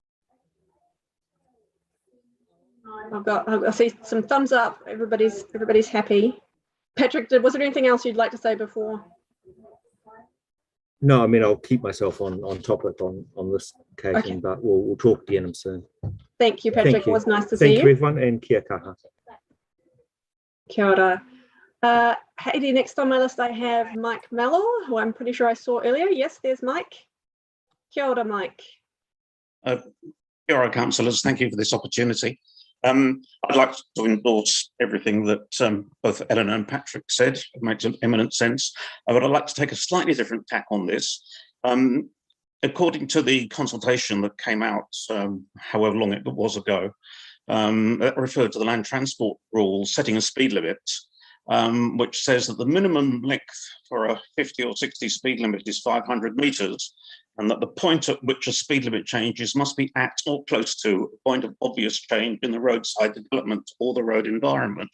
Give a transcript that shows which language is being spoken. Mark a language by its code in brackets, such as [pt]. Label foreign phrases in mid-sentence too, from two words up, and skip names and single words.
[en] I see some thumbs up. Everybody's happy. Patrick, was there anything else you'd like to say before? No, I mean, I'll keep myself on topic on this occasion, okay. But we'll talk again soon. Thank you, Patrick. Thank you. It was nice to see you. Thank you, everyone, and [mi] kia kaha. Kia ora. [en] Heidi, next on my list I have Mike Mellor, who I'm pretty sure I saw earlier. Yes, there's Mike. [mi] Kia ora, Mike. Kia ora, [en] councillors. Thank you for this opportunity. I'd like to endorse everything that both Eleanor and Patrick said. It makes eminent sense. But I'd like to take a slightly different tack on this. According to the consultation that came out, however long it was ago, that referred to the land transport rules setting a speed limit, which says that the minimum length for a 50 or 60 speed limit is 500 metres, and that the point at which a speed limit changes must be at or close to a point of obvious change in the roadside development or the road environment.